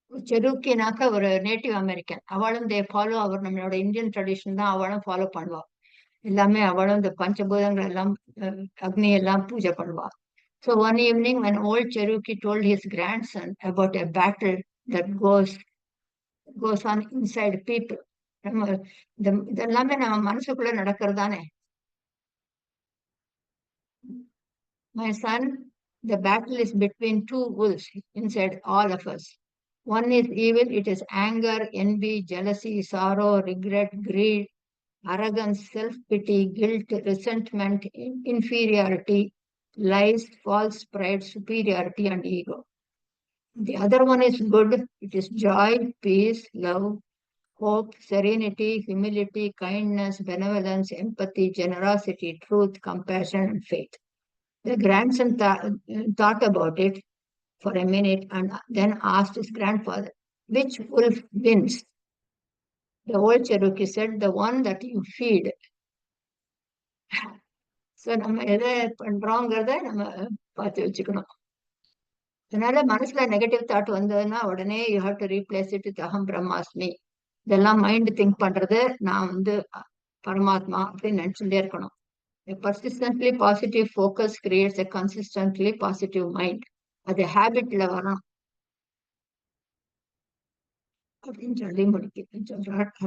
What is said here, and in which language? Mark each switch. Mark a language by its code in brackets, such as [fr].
[ta] செருக்கினாக்க ஒரு native American, அவளும் they follow, அவர் நம்மளோட இந்தியன் ட்ரெடிஷன் தான் அவளும் ஃபாலோ பண்ணுவா. எல்லாமே அவளும் இந்த பஞ்சபூதங்கள் எல்லாம் அக்னி எல்லாம் பூஜை பண்ணுவா. [en] So one evening when old Cherokee told his grandson about a battle that goes on inside people. [ta] நம்ம இதெல்லாமே நம்ம மனசுக்குள்ள நடக்கிறதானே. [en] My son, the battle is between two wolves inside all of us. One is evil, it is anger, envy, jealousy, sorrow, regret, greed, arrogance, self-pity, guilt, resentment, inferiority, lies, false pride, superiority, and ego. The other one is good, it is joy, peace, love, hope, serenity, humility, kindness, benevolence, empathy, generosity, truth, compassion, and faith. The grandson thought about it for a minute and then asked his grandfather, which wolf wins? The old Cherokee said, the one that you feed. [ta] So நம்ம எதை பண்றோங்கிறத நம்ம பார்த்து வச்சுக்கணும். அதனால மனசுல negative thought வந்ததுன்னா உடனே [en] you have to replace it with [ta] அகம் பிரம்மாஸ்மி. இதெல்லாம் மைண்ட் திங்க் பண்றது, நான் பரமாத்மா அப்படின்னு நினைச்சுட்டே இருக்கணும். [en] A persistently positive focus creates a consistently positive mind. [ta] அது ஹேபிட்ல வரணும் அப்படின்னு சொல்லி முடிக்க சொல்றார்.